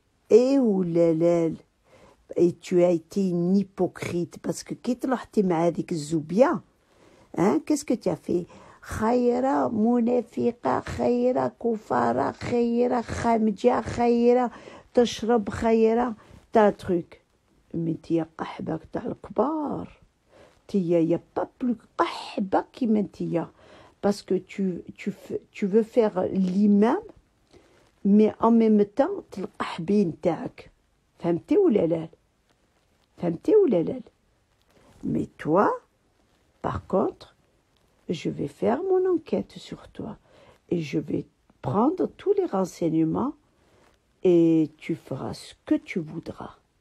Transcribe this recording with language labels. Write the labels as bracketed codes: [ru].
[fr] Et oulala, et tu as été une hypocrite parce que [ar] كي طلعتي مع هذيك الزوبية [fr] hein, qu'est-ce que tu as fait? [ar] خيرة منافقة خيرة كفارة خيرة خامجة خيرة تشرب خيرة تا truc. [fr] Mais [ar] تيا قحبة تاع الكبار تيا يا با بلو قحبة كيما نتيا [fr] parce que tu veux faire l'imam mais en même temps [ar] القحبين تاعك فهمتي ولا لا؟ [fr] فهمتي ولا لا؟ mais toi par contre, je vais faire mon enquête sur toi et je vais prendre tous les renseignements et tu feras ce que tu voudras.